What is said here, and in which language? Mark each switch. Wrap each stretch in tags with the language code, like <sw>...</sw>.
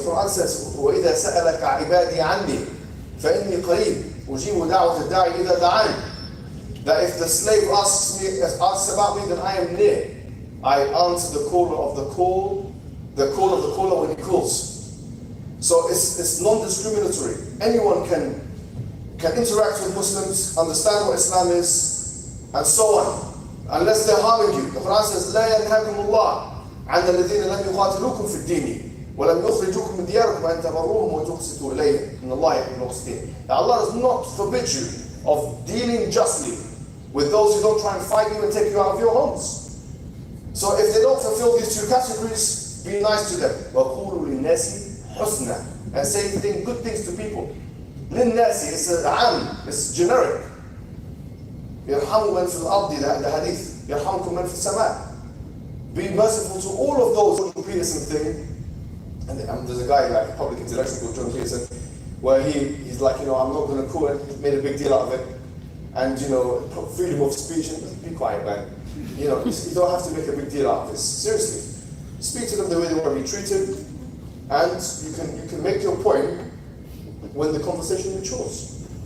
<en>The Quran says,</en> <ar>وَإِذَا سَأَلَكَ عِبَادِي عَنِّي فَإِنِّي قَرِيبٌ أُجِيبُ دَعْوَةَ الدَّاعِ إِذَا دَعَانِ.</ar> <en>That if the slave asks about me, then I am near. I answer the caller of the call, the call of the caller when he calls. So it's non-discriminatory. Anyone can interact with Muslims, understand what Islam is, and so on, unless they're harming you. The Quran says,</en> <ar>لا ينهاكم الله عن الذين لم يقاتلوكم في الدين ولم يخرجوكم من دياركم أن تبروهم وتقسطوا إليهم إن الله يحب المقسطين.</ar> <en>Allah does not forbid you of dealing justly with those who don't try and fight you and take you out of your homes. So if they don't fulfill these two categories, be nice to them.</en> <ar>وَقُولُوا لِلنَّاسِ حُسْنًا,</ar> <en>and say good things to people. لِلنَّاسِ, it's generic.</en> <ar>يَرْحَمُ مَنْ فِي الْأَرْضِ,</ar> <en>the hadith.</en> <ar>يَرْحَمُكُم مَنْ فِي السَّمَاءِ.</ar> <en>Be merciful to all of those. Jordan Peterson thing, and there's a guy, like a public intellectual called Jordan Peterson, where he's like, I'm not going to call it, he made a big deal out of it, and freedom of speech, and be quiet, man. You don't have to make a big deal out of this. Seriously, speak to them the way they want to be treated, and you can make your point when the conversation matures.</en>